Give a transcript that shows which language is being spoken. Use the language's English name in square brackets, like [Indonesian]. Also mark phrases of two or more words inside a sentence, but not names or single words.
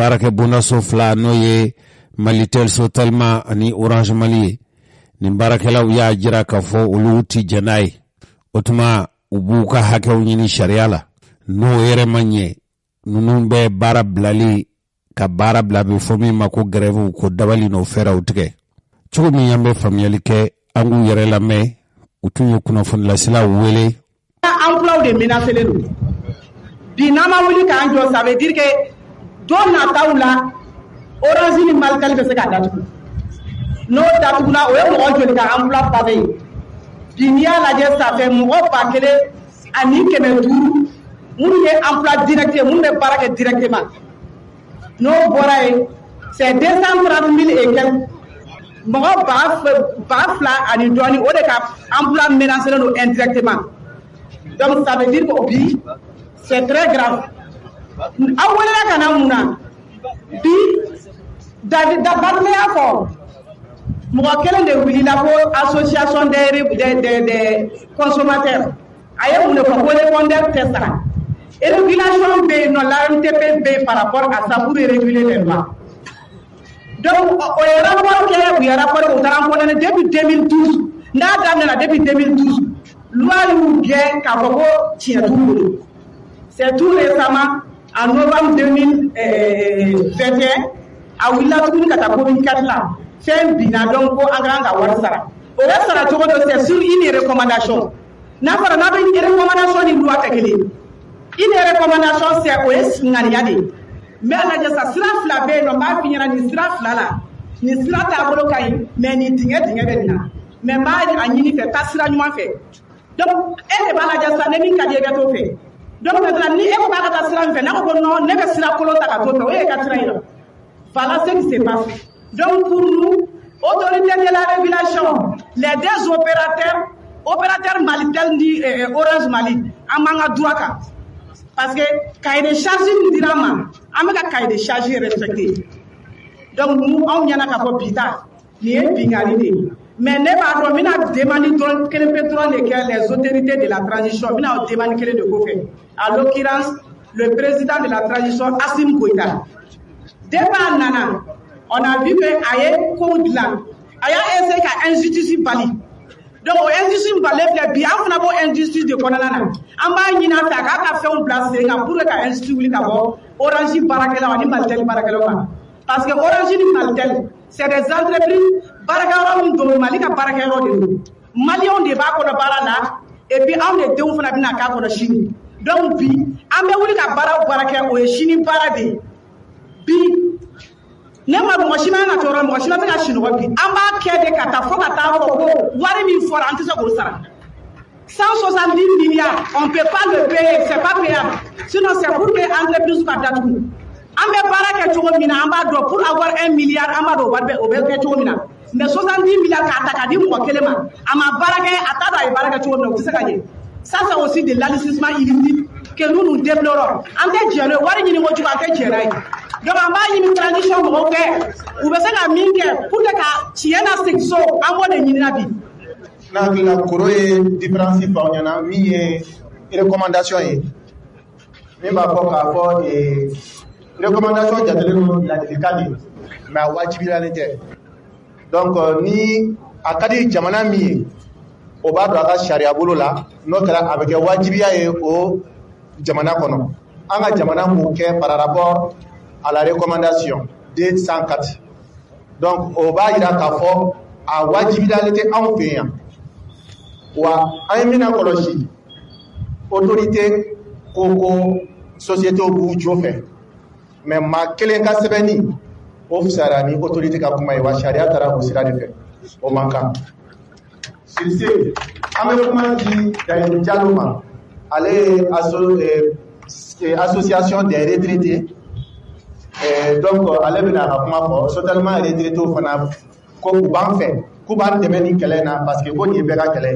[Bambara] baarakɛ bondaso fila n'o ye Malitel Sotelma ani Orange Mali ye nin baarakɛlaw y'a jira k'a fɔ olu ti jɛn n'a ye o tuma u b'u ka hakɛw ɲini sariya la n'o yɛrɛ ma ɲɛ ninnu bɛ baara bilali ka baara bila bɛ fɔ min ma ko grève ko dabali n'o fɛɛrɛw tigɛ cogo min an bɛ faamuyali kɛ an k'u yɛrɛ lamɛn u tun ye kunnafonilacilaw wele. [French] Emploi de [Bambara] menacelen don bi n'an ma wuli k'an jɔ [French] ça veut dire que [Bambara] don nataw la Orange ni Malitel bɛ se ka datugu n'o datugula o ye mɔgɔ joli ka [French] emploi pavé [Bambara] ye bi n'i y'a lajɛ [French] ça fait [Bambara] mɔgɔ 1000 ani 500 minnu ye [French] emploi direct [Bambara] ye minnu bɛ baara kɛ directement n'o bɔra yen [French] c'est 230 000 et quelques [Bambara] mɔgɔ ba fila ani dɔɔni o de ka [French] emploi menacé [Bambara] don [French] indirectement donc ça veut dire que [Bambara] bi [French] c'est très grave [Bambara] aw welela ka na mun na bi dabatɛya fɔ mɔgɔ kelen de wulila ko [French] association des consommateurs [Bambara] a ye mun de fɔ ko répondeur tɛ sara [French] et régulation [Bambara] bɛ yen nɔ l'AMTP bɛ yen [French] par rapport à ça pour réguler les lois donc [Bambara] o ye rapport kɛ u ye rapport u taara fɔ ne depuis 2012 n'a daminɛna depuis 2012 loi y'u gɛn k'a fɔ ko tiɲɛ t'u bolo [French] c'est tout récemment en novembre [Bambara] 2021 a wulila tuguni ka taa communiqué la fɛn binna donc ko an kan ka wari sara o bɛ sara cogo dɔ [French] c'est sur une recommandation [Bambara] n'a fɔra n'a bɛ recommandation ni loi tɛ kelen [French] une recommandation c'est [Bambara] o ye ŋaniya de ye mais a lajɛ sa sira fila bɛ yen nɔ n b'a f'i ɲɛna nin sira fila la nin sira taabolo ka ɲi mais nin dingɛ bɛ nin na mais n b'a ɲini fɛ taa sira ɲuman fɛ donc e de b'a lajɛ sa ne min ka di e ka t'o fɛ donc maintenant ni e ko k'a ka taa sira min fɛ n'a ko non ne bɛ sira kolon ta ka t'o fɛ o ye ka sira in [French] voilà ce qui se passe donc pour nous autorité de la régulation les deux opérateurs [Bambara] Malitel ni Orange Mali an b'an ka droit kan [French] parce que cahier de charge [Bambara] min dira an ma an bɛ ka [French] cahier de charge respecté donc nous [Bambara] anw ɲɛna k'a fɔ bi ta nin ye binkali de ye mais ne b'a dɔn n bɛna demande dɔrɔn kelen pe dɔrɔn de kɛ [French] les autorités de la transition [Bambara] n bɛna o demande kelen de ko fɛ [French] à l'occurrence le président de la transition [Bambara] Assimi Goïta depuis a nana [French] on a vu que [Bambara] a ye kow dilan a y'a essayé ka injustice bali donc o injustice bali filɛ bi an fana b'o injustice de kɔnɔna na an b'a ɲini a fɛ a k'a ka fɛnw bila sen kan [French] pour que [Bambara] ka injustice wuli ka bɔ Orange baarakɛlaw ani Malitel baarakɛlaw kan [French] parce que [Bambara] Orange ni Malitel [French] c'est des entreprises [Bambara] baarakɛyɔrɔ min don Mali ka baarakɛyɔrɔ de don maliyɛnw de b'a kɔnɔ baara la [French] et puis [Bambara] anw de denw fana bɛna k'a kɔnɔ sini donc bi an bɛ wuli ka baara kɛ o ye sini baara de ye bi ne ma mɔgɔ si ma kan ka tɔɔrɔ mɔgɔ si ma bɛ ka sunɔgɔ bi an b'a kɛ de ka taa fɔ ka taa fɔ ko wari min fɔra an tɛ se k'o sara [French] 170 milliards on peut pas le payer c'est pas payable sinon c'est pour que [Bambara] entreprise ka datugu an bɛ baara kɛ cogo min na an b'a dɔn [French] pour avoir 1 milliard [Bambara] an b'a dɔn o bɛ kɛ cogo min na [French] mais 70 milliards [Bambara] k'a ta k'a di mɔgɔ kelen ma a ma baara kɛ a t'a dɔn a ye baara kɛ cogo min na o tɛ se ka ɲɛ [French] ça c'est aussi de l'aliénation illicite que nous déplorons [Bambara] an tɛ jɛn n'o ye wari ɲini kojugu an tɛ jɛn n'a ye donc an b'a ɲini transition mɔgɔw fɛ u bɛ se ka min kɛ [French] pour que [Bambara] ka tiɲɛ na segin so an b'o de ɲinina bi. n'a hakilila koro ye différence fɔ aw ɲɛna min ye recommandation ye min b'a fɔ k'a fɔ recommandation jatelen don ladilikan de mais a wajibiyalen tɛ donc ni a ka di jamana min ye o b'a dɔn a ka sariya bolo la n'o kɛra a bɛ kɛ wajibiya ye o jamana kɔnɔ an ka jamana m'o kɛ [French] par rapport à la recommandation 204 [Bambara] donc o b'a jira k'a fɔ a wajibiyalen tɛ anw fɛ yan wa an ye min na kɔlɔsi autorité ko société b'u jo fɛ mais maa kelen ka sɛbɛnni o fisayara ni autorité ka kuma ye wa sariya taara o sira de fɛ o man kan [French] sur ce [Bambara] an bɛ kuma di Dayiru Jalo ma ale ye [French] association des retraités [Bambara] donc ale bɛna a ka kuma fɔ [French] totalement retraités [Bambara] fana ko u b'an fɛ k'u b'an dɛmɛ ni kɛlɛ in na parce que ko nin ye bɛɛ ka kɛlɛ ye.